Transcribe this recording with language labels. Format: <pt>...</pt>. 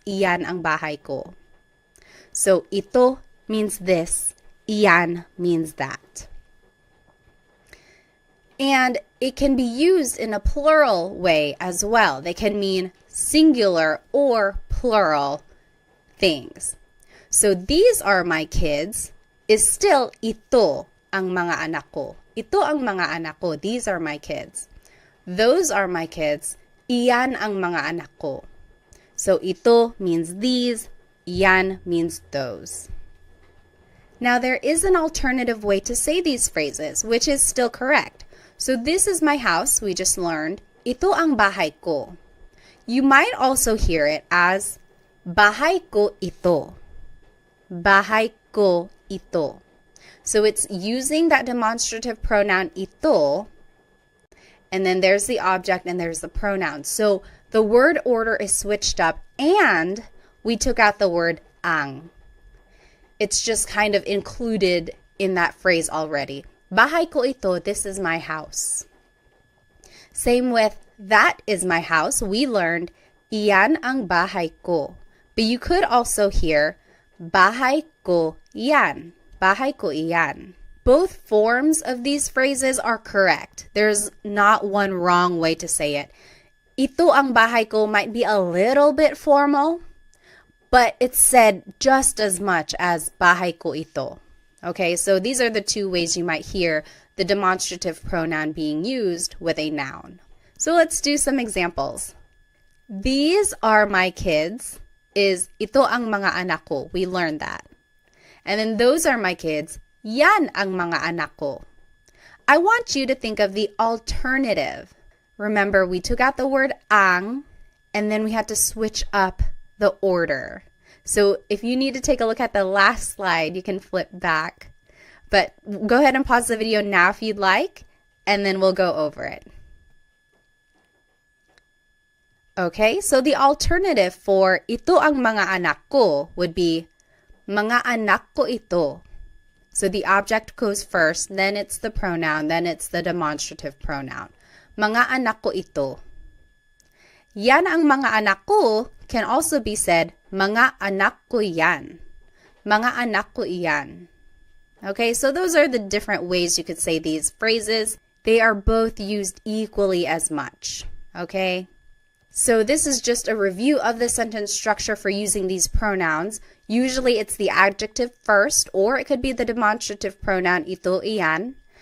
<tl>Iyan ang bahay ko.</tl> <en>So ito means this. Iyan means that. And it can be used in a plural way as well. They can mean singular or plural things. So these are my kids is still</en> <tl>ito ang mga anak ko. Ito ang mga anak ko.</tl> <en>These are my kids. Those are my kids.</en> <tl>Iyan ang mga anak ko.</tl> <en>So ito means these. Iyan means those. Now there is an alternative way to say these phrases, which is still correct. So this is my house, we just learned.</en> <tl>Ito ang bahay ko.</tl> <en>You might also hear it as</en> <tl>bahay ko ito. Bahay ko ito.</tl> <en>So it's using that demonstrative pronoun ito, and then there's the object and there's the pronoun. So the word order is switched up and we took out the word ang. It's just kind of included in that phrase already.</en> <tl>Bahay ko ito,</tl> <en>this is my house. Same with that is my house. We learned</en> <tl>iyan ang bahay ko.</tl> <en>But you could also hear</en> <tl>bahay ko yan. Bahay ko iyan.</tl> <en>Both forms of these phrases are correct. There's not one wrong way to say it.</en> <tl>Ito ang bahay ko</tl> <en>might be a little bit formal, but it's said just as much as</en> <tl>bahay ko ito.</tl> <en>Okay, so these are the two ways you might hear the demonstrative pronoun being used with a noun. So let's do some examples. These are my kids is</en> <tl>ito ang mga anak ko.</tl> <en>We learned that. And then those are my kids.</en> <tl>Yan ang mga anak ko.</tl> <en>I want you to think of the alternative. Remember, we took out the word ang, and then we had to switch up the order. So if you need to take a look at the last slide, you can flip back. But go ahead and pause the video now if you'd like, and then we'll go over it. Okay, so the alternative for</en> <tl>ito ang mga anak ko</tl> <en>would be</en> <tl>mga anak ko ito.</tl> <en>So the object goes first, then it's the pronoun, then it's the demonstrative pronoun.</en> <tl>Mga anak ko ito. Yan ang mga anak ko</tl> <en>can also be said,</en> <tl>mga anak ko yan. Mga anak ko iyan.</tl> <en>Okay, so those are the different ways you could say these phrases. They are both used equally as much. Okay? So this is just a review of the sentence structure for using these pronouns. Usually it's the adjective first, or it could be the demonstrative pronoun ito, iyan.</en>